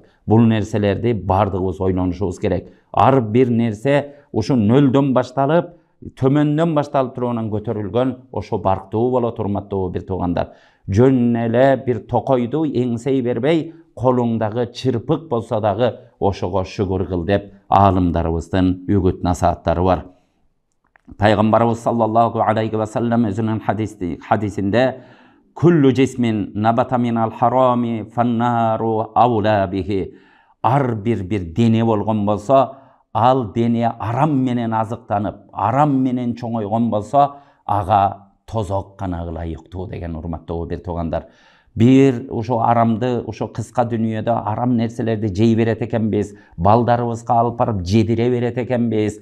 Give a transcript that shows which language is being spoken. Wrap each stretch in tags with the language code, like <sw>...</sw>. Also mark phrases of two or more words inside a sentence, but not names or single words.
<ky>Бул нерселерди бардыгыбыз ойлонушубуз керек. Ар бир нерсе ушу нөлдөн башталып, төмөндөн башталып туруунан көтөрүлгөн, ошо барктуу болот, урматтуу бир туугандар. Жөн эле бир токойду эңсей бербей, колуңдагы чырпык болсо дагы ошого шүгүр кыл деп аалымдарыбыздын үгүт насааттары бар.</ky> <ar>Пайгамбарыбыз صلى الله عليه وسلم</ar> <ky>өзүнүн хадисинде</ky> <ar>كل جسم نبت من الحرام فالنار أولى به.</ar> <ky>Ар bir дене болгон болсо, ал дене арам менен азыктанып, арам менен чоңойгон болсо, ага тозок гана ылайыктуу деген урматтуу бир туугандар. Бир ошо арамды, ошо кыска дүнүйөдө арам нерселерди жей берет экенбиз, балдарыбызга алып барып жедире берет экенбиз.</ky>